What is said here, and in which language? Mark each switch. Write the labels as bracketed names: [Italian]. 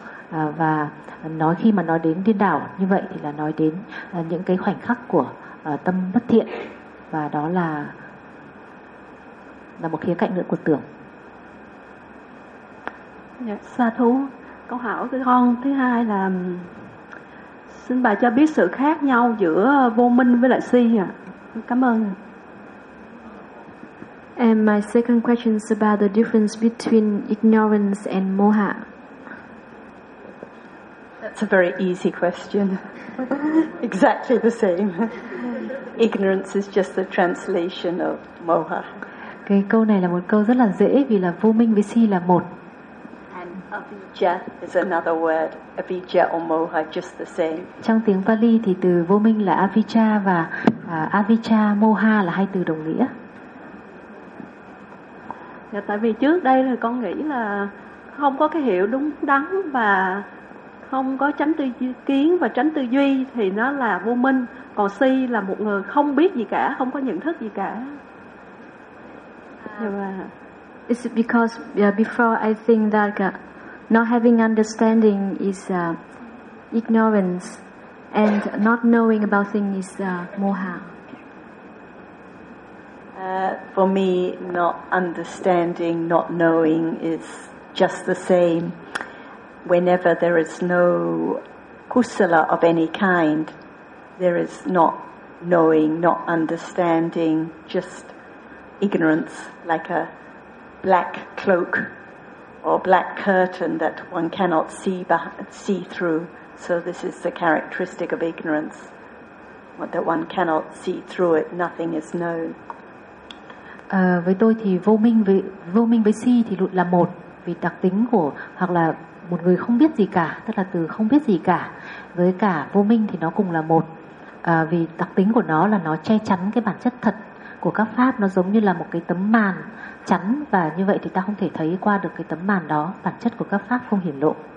[Vietnamese] Và nói khi mà nói đến điên đảo như vậy thì là nói đến những cái khoảnh khắc của tâm bất thiện, và đó là một khía cạnh nữa của tưởng. Sa thú, câu hỏi của con thứ hai là xin bà cho biết sự khác nhau giữa vô minh với lại si ạ. Cảm ơn. [English] And my second question is about the difference between ignorance and moha. That's a very easy question. Exactly the same. Ignorance is just the translation of moha. [Vietnamese] Cái câu này là một câu rất là dễ vì là vô minh với si là một. [English] And avijja is another word. Avijja or moha, just the same. Trong tiếng Pali thì từ vô minh là avijja và avijja moha là hai từ đồng nghĩa. [Vietnamese] Dạ, tại vì trước đây là con nghĩ là không có cái hiểu đúng đắn và không có tránh tư kiến và tránh tư duy thì nó là vô minh. Còn si là một người không biết gì cả, không có nhận thức gì cả. [English] It's because before I think that not having understanding is ignorance, and not knowing about things is moha. For me, not understanding, not knowing is just the same. Whenever there is no kusala of any kind, there is not knowing, not understanding, just ignorance, like a black cloak or black curtain that one cannot see through. So this is the characteristic of ignorance, that one cannot see through it, nothing is known. [Vietnamese] Với tôi thì vô minh với si thì là một, vì đặc tính của, hoặc là một người không biết gì cả, tức là từ không biết gì cả với cả vô minh thì nó cùng là một. Vì đặc tính của nó là nó che chắn cái bản chất thật của các pháp, nó giống như là một cái tấm màn chắn, và như vậy thì ta không thể thấy qua được cái tấm màn đó, bản chất của các pháp không hiển lộ.